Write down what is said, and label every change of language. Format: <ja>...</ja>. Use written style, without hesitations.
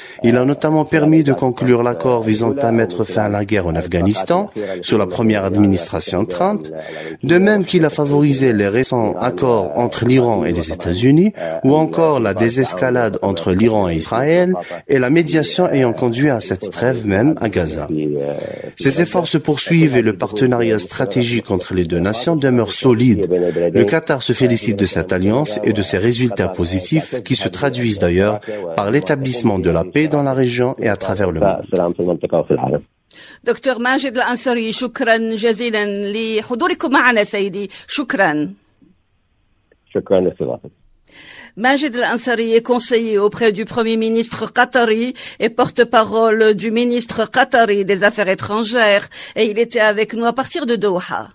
<fr>Il a notamment permis de conclure l'accord visant à mettre fin à la guerre en Afghanistan sous la première administration Trump, de même qu'il a favorisé les récents accords entre l'Iran et les États-Unis, ou encore la désescalade entre l'Iran et Israël, et la médiation ayant conduit à cette trêve même à Gaza. Ces efforts se poursuivent et le partenariat stratégique entre les deux nations demeure solide. Le Qatar se félicite de cette alliance et de ses résultats positifs qui se traduisent d'ailleurs par l'établissement de la paix dans la région et à travers le monde.</fr> <ar>دكتور ماجد الأنصاري شكرا جزيلا لحضوركم معنا سيدي. شكرا لاستضافتك.</ar> <fr>Majed Al-Ansari est conseiller auprès du Premier ministre qatari et porte-parole du ministre qatari des Affaires étrangères et il était avec nous à partir de Doha.</fr>